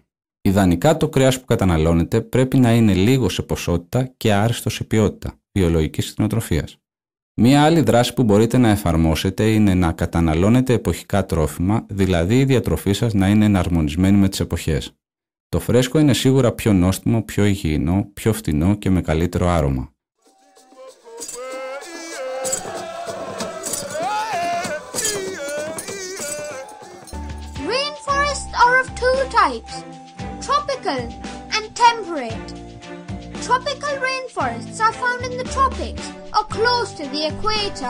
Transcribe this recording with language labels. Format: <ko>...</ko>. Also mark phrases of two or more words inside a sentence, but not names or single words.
<el>Ιδανικά το κρέας που καταναλώνετε πρέπει να είναι λίγο σε ποσότητα και άριστο σε ποιότητα, βιολογικής κτηνοτροφίας. Μία άλλη δράση που μπορείτε να εφαρμόσετε είναι να καταναλώνετε εποχικά τρόφιμα, δηλαδή η διατροφή σας να είναι εναρμονισμένη με τις εποχές. Το φρέσκο είναι σίγουρα πιο νόστιμο, πιο υγιεινό, πιο φτηνό και με καλύτερο άρωμα.</el> <en>Rainforests are of 2 types, tropical and temperate. Tropical rainforests are found in the tropics or close to the equator.</en>